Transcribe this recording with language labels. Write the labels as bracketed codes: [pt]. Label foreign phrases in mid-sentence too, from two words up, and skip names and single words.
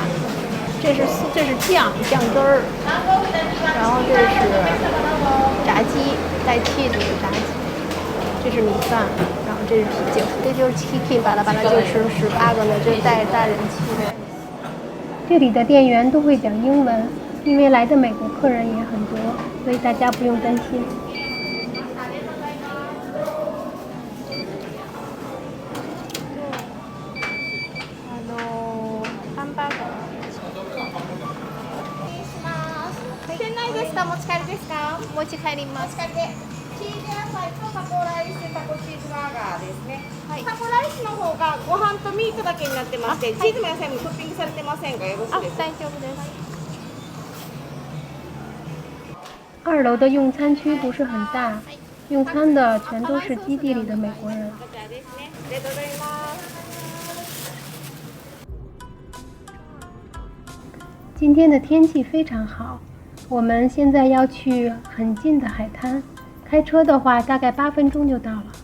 [zh] 这是酱汁儿，然后这是炸鸡带气质的炸鸡，这是米饭，然后这是啤酒，这就是七巴拉巴拉就吃18个了，就是带大人气的。这里的店员都会讲英文，因为来的美国客人也很多，所以大家不用担心。 [ja] 持ち帰ります。チーズ野菜とタコライス、タコチーズバーガーですね。はい、タコライスの方がご飯とミートだけになってまして、チーズも野菜もトッピングされてませんがよろしいですか？大丈夫です。 [zh] 2 楼的用餐区不是很大，用餐的全都是基地里的美国人。今天的天气非常好。我们现在要去很近的海滩，开车的话大概8分钟就到了。